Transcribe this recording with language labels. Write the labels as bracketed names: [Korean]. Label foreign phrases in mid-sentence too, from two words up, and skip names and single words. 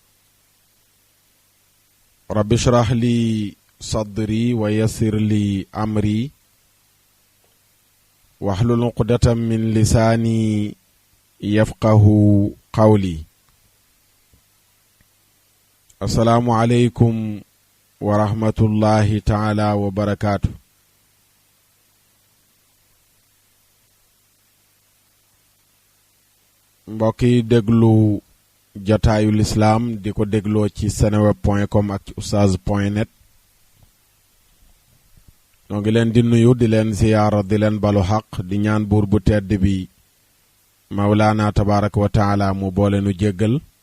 [Arabic] رب اشرح لي صدري ويسر لي أمري واحلل عقدة من لساني يفقه قولي. السلام عليكم ورحمة الله تعالى وبركاته. [Wolof] mbokki déglu jataayu lislaam di ko dégloo ci seneweb.com ak ci oustaz.net noo ngi leen di nuyu di leen ziyaara di leen balu xaq di ñaan buur bu tedd bi mawlaana [Arabic] تبارك وتعالى [Wolof] mu boole nu jéggal